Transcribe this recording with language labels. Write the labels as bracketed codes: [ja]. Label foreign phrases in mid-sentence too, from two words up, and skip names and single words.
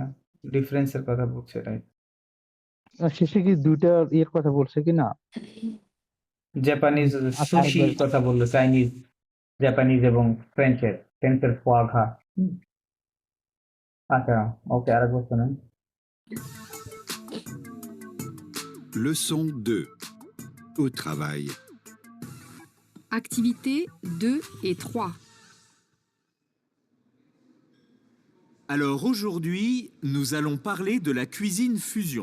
[bn] ডিফারেন্সের কথা বলছে রাইট। শেষে কি দুইটা ইয়ের কথা বলছে কি না? জাপানিজ আচ্ছা, সুশির আরেকবার। কথা বললো, চাইনিজ, জাপানিজ এবং ফ্রেঞ্চের [fr] foie gras. [bn] আচ্ছা, ওকে আরেকবার শোনেন। [fr] Leçon 2. Au travail. Activités 2 et 3. Alors aujourd'hui, nous allons parler de la cuisine fusion.